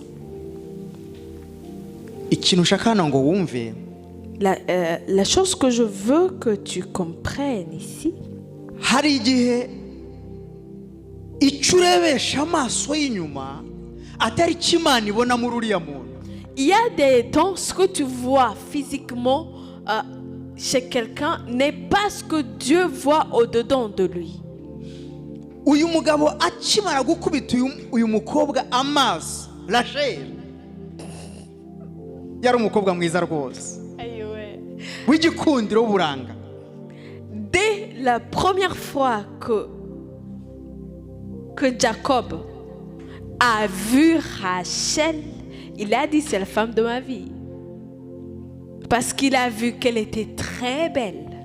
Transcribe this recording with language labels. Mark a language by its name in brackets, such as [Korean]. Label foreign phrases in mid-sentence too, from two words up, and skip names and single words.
[French] La chose que je veux que tu comprennes ici, il y a des temps ce que tu vois physiquement chez quelqu'un n'est pas ce que Dieu voit au-dedans de lui. [Kinyarwanda] Uyu mugabo akimara gukubita uyu mukobwa amaso Rachel yari umukobwa mwiza rwose w'igikundiro buranga. [French] Dès la première fois que Jacob a vu Rachel, il a dit c'est la femme de ma vie. Parce qu'il a vu qu'elle était très belle.